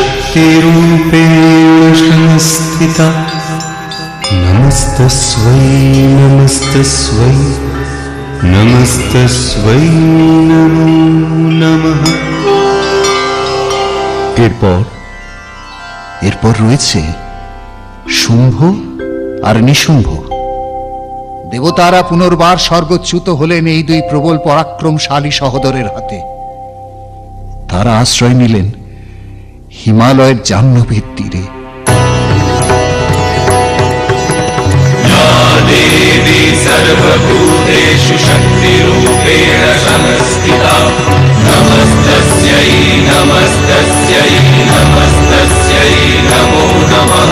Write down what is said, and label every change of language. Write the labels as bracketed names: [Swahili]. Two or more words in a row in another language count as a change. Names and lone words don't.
[Sanskrit] शक्तिरूपेण संस्थिता नमस्तस्यै नमस्तस्यै नमस्तस्यै नमो नमः। [Bangla] এরপর রয়েছে শুম্ভ আর নিশুম্ভ। দেবতারা পুনর্বার স্বর্গচ্যুত হলেন এই দুই প্রবল পরাক্রমশালী সহোদরের হাতে। তারা আশ্রয় নিলেন হিমালয়ের জাহ্নবীর তীরে। [Sanskrit] देवी सर्वभूतेषु शक्तिरूपेण संस्थिता नमस्तस्यै नमस्तस्यै नमस्तस्यै नमो नमः।